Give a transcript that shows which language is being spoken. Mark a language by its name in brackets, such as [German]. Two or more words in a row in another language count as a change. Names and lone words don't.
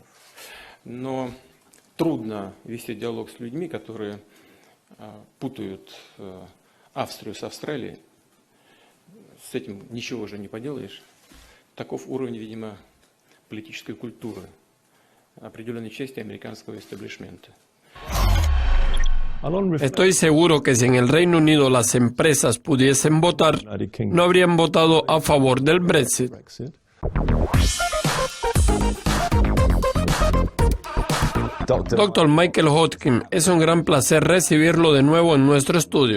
[Russian] Но трудно вести диалог с людьми, которые путают Австрию с Австралией. С этим ничего уже не поделаешь. Таков уровень, видимо, политической культуры определенной части американского истеблишмента. [Spanish] Estoy seguro que si en el Reino Unido las empresas pudiesen votar, no habrían votado a favor del Brexit. Dr. Michael Hodgkin, es un gran placer recibirlo de nuevo en nuestro estudio.